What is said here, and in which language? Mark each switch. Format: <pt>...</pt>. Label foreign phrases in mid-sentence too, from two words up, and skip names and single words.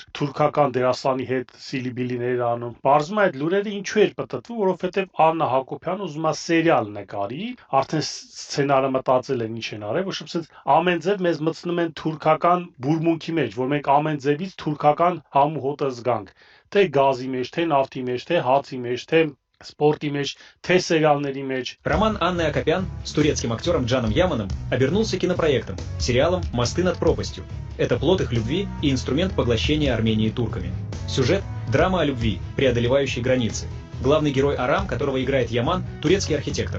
<hy>թուրքական դերասանի հետ սիլիբիլիներ անում։ Բարձում է այդ լուրերը ինչու էր պատտվում, որովհետև Աննա Հակոբյանը ուզում է սերիալ նկարի, արդեն սցենարը մտածել են ինչ են արել, որ շփսից ամեն ձև մեզ մտցնում են թուրքական բուրմունքի մեջ, որ մենք ամեն ձևից թուրքական համ ու հոտը զգանք, թե գազի մեջ, թե նավթի մեջ, թե հացի մեջ, թե спорте մեջ, թե сериалների մեջ.</hy> <ru>Роман Анны Акопян с турецким актером Джаном Яманом обернулся кинопроектом, сериалом «Мосты над пропастью». Это плод их любви и инструмент поглощения Армении турками. Сюжет – драма о любви, преодолевающей границы. Главный герой Арам, которого играет Яман, турецкий архитектор.</ru>